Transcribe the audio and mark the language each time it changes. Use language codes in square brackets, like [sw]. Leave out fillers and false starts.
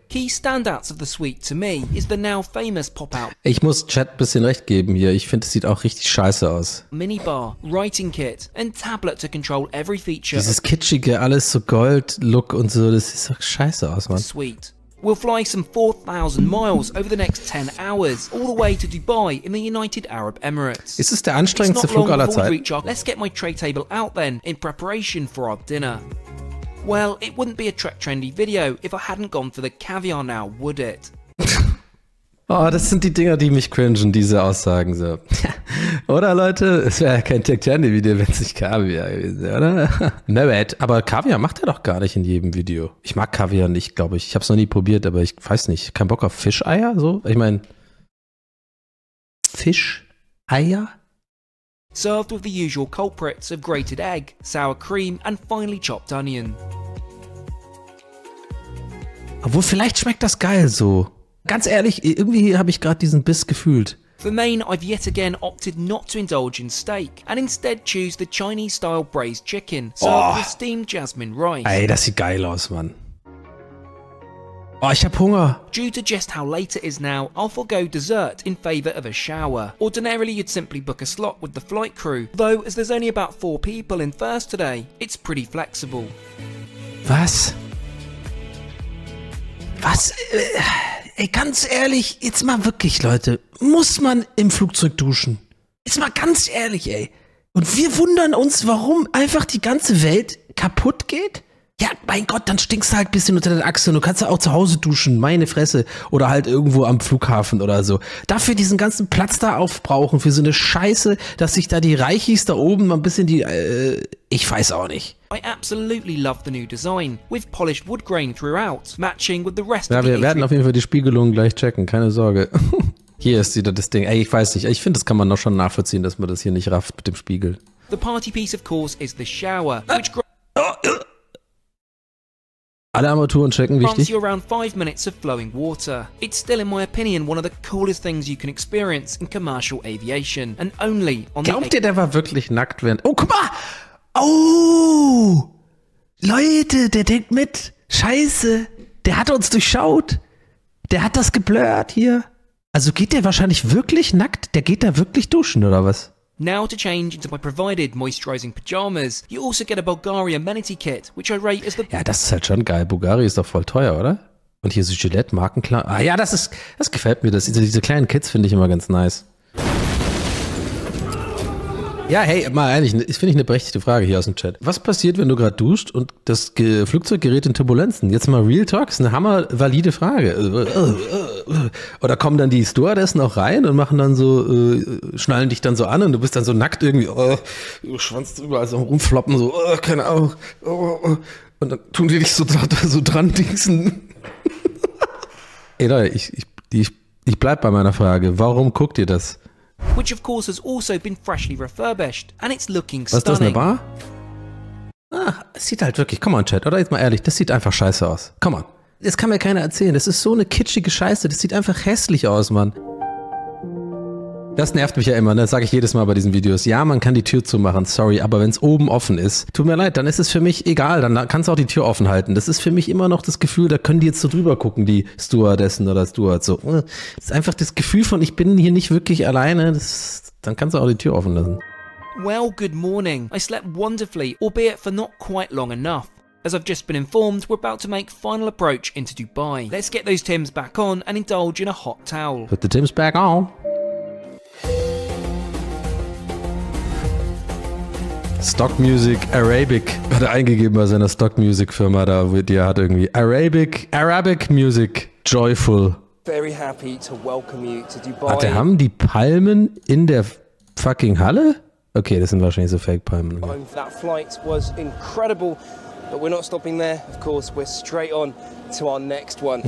[en] Key standouts of the suite to me is the now famous pop-out. [de] Ich muss Chat ein bisschen recht geben hier. Ich finde, es sieht auch richtig scheiße aus. [en] Minibar, writing kit and tablet to control every feature. [de] Dieses kitschige, alles so Gold-Look und so, das sieht doch scheiße aus, Mann. [en] Suite. We'll fly some 4,000 miles over the next 10 hours, all the way to Dubai in the United Arab Emirates. [de] Ist es der anstrengendste Flug aller Zeiten? [en] Let's get my tray table out then, in preparation for our dinner. Well, it wouldn't be a trektrendy video if I hadn't gone for the caviar now, would it? [de] Oh, das sind die Dinger, die mich cringen, diese Aussagen so. Oder Leute? Es wäre ja kein trektrendy-Video, wenn es nicht Kaviar gewesen wäre, oder? Welt. Aber Kaviar macht er doch gar nicht in jedem Video. Ich mag Kaviar nicht, glaube ich. Ich habe es noch nie probiert, aber ich weiß nicht. Kein Bock auf Fischeier, so? Ich meine, Fischeier? [en] Served with the usual culprits of grated egg, sour cream and finely chopped onion. [de] Obwohl, vielleicht schmeckt das geil so. Ganz ehrlich, irgendwie habe ich gerade diesen Biss gefühlt. [en] For main, I've yet again opted not to indulge in steak and instead choose the Chinese-style braised chicken, served with steamed jasmine rice. [de] Ey, das sieht geil aus, Mann. Oh, ich hab Hunger. [en] Due to just how late it is now, I'll forgo dessert in favour of a shower. Ordinarily, you'd simply book a slot with the flight crew, though as there's only about 4 people in first today, it's pretty flexible. [de] Was? Was? Ey, ganz ehrlich, jetzt mal wirklich, Leute, muss man im Flugzeug duschen? Jetzt mal ganz ehrlich, ey. Und wir wundern uns, warum einfach die ganze Welt kaputt geht? Ja, mein Gott, dann stinkst du halt ein bisschen unter der Achse und du kannst ja auch zu Hause duschen, meine Fresse. Oder halt irgendwo am Flughafen oder so. Dafür diesen ganzen Platz da aufbrauchen, für so eine Scheiße, dass sich da die Reichis da oben mal ein bisschen ich weiß auch nicht. [en] I absolutely love the new design, with polished wood grain throughout, matching with the rest [de] ja, [en] of the [de] wir werden auf jeden Fall die Spiegelung gleich checken, keine Sorge. Hier ist wieder das Ding. Ey, ich weiß nicht, ich finde, das kann man noch schon nachvollziehen, dass man das hier nicht rafft mit dem Spiegel. [en] The party piece, of course, is the shower, which [de] alle Armaturen checken, [en] grants [de] wichtig. [en] you around 5 minutes of flowing water. It's still, in my opinion, one of the coolest things you can experience in commercial aviation, and only on the... [de] Glaubt ihr, der war wirklich nackt während... Oh, guck mal! Oh! Leute, der denkt mit. Scheiße. Der hat uns durchschaut. Der hat das geblurrt hier. Also geht der wahrscheinlich wirklich nackt? Der geht da wirklich duschen, oder was? [en] Now to change into my provided moisturizing pajamas, you also get a Bulgari amenity kit, which I rate as the... [de] Ja, das ist halt schon geil. Bulgari ist doch voll teuer, oder? Und hier so Gillette, markenklar. Ah ja, das gefällt mir. Diese kleinen Kits finde ich immer ganz nice. Ja, hey, mal ehrlich, finde ich eine berechtigte Frage hier aus dem Chat. Was passiert, wenn du gerade duscht und das Flugzeug gerät in Turbulenzen? Jetzt mal Real Talk, ist eine hammervalide Frage. Oder kommen dann die Stewardessen auch rein und machen dann so, schnallen dich dann so an und du bist dann so nackt irgendwie, Schwanz überall so rumfloppen, so, keine Ahnung. Und dann tun die dich so dran dingsen. Ey Leute, ich bleib bei meiner Frage. Warum guckt ihr das? [en] Which of course has also been freshly refurbished, and it's looking [de] Was ist das, eine [en] stunning. [de] Bar? Es sieht halt wirklich, [en] come on Chat, [de] oder jetzt mal ehrlich, das sieht einfach scheiße aus. [en] Come on. [de] Das kann mir keiner erzählen. Das ist so eine kitschige Scheiße. Das sieht einfach hässlich aus, Mann. Das nervt mich ja immer, ne? Das sage ich jedes Mal bei diesen Videos. Ja, man kann die Tür zumachen, sorry, aber wenn es oben offen ist, tut mir leid, dann ist es für mich egal, dann kannst du auch die Tür offen halten. Das ist für mich immer noch das Gefühl, da können die jetzt so drüber gucken, die Stewardessen oder Steward. So. Das ist einfach das Gefühl von, ich bin hier nicht wirklich alleine. Dann kannst du auch die Tür offen lassen. [en] Well, good morning. I slept wonderfully, albeit for not quite long enough. As I've just been informed, we're about to make final approach into Dubai. Let's get those Tims back on and indulge in a hot towel. Put the Tims back on. [de] Stock Music Arabic hat er eingegeben bei seiner Stock Music Firma da, die er hat irgendwie Arabic Music Joyful. [en] Very happy to welcome you to Dubai. [de] Haben die Palmen in der fucking Halle? Okay, das sind wahrscheinlich so Fake-Palmen. [en] That flight was incredible, but we're not stopping there. Of course, we're straight on to our next one.